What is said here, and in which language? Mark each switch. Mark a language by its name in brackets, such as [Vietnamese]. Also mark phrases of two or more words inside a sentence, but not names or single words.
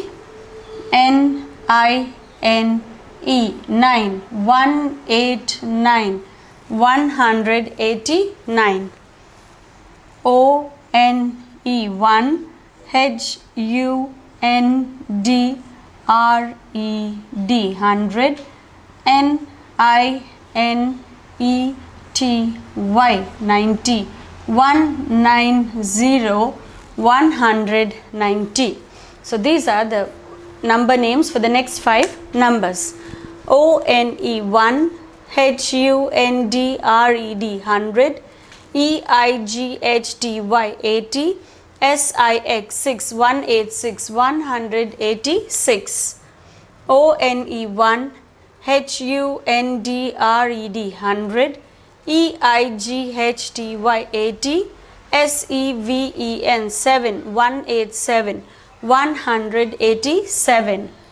[English] N I N E 9 189 189. O-N-E-1, H-U-N-D-R-E-D, 100, N-I-N-E-T-Y, 90, 190, 190. So these are the number names for the next 5 numbers. O-N-E-1, H-U-N-D-R-E-D, 100, E-I-G-H-T-Y, 80, S-I-X, 6, 186, 186. O-N-E-1, H-U-N-D-R-E-D, 100, E-I-G-H-T-Y, 80, S-E-V-E-N, 7, 187, 187.